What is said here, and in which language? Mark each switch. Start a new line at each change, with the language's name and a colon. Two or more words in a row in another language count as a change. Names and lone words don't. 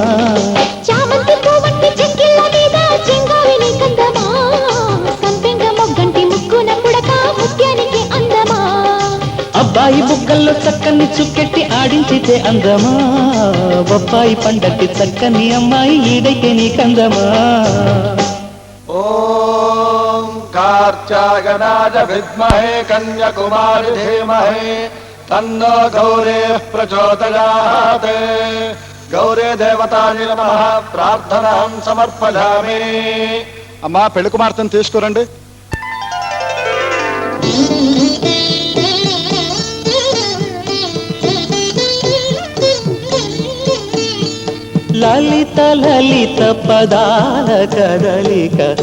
Telugu: చామంతి పువ్వంటి చెక్కిళ్ళ మీద చెంగావిని కందమా, సంపెంగ మొగ్గంటి ముక్కున పుడక ముత్యానికి అందమా. అబ్బాయి బుగ్గల్లో చక్కని చుక్కెట్టి ఆడించితే అందమా, బొప్పాయి పండట్టి చక్కని అమ్మాయి ఈడైతే నీ కందమా.
Sanskrit: कार्त्यागनाय विद्महे कन्याकुमारी धीमहि तन्नो गौरेः प्रचोदयात्. गौरे देवताय नमः प्रार्थनां समर्पयामि.
Telugu: అమ్మా పెళ్లి కుమార్తెను తీసుకురండి. లలిత లలిత పదాల కదలిక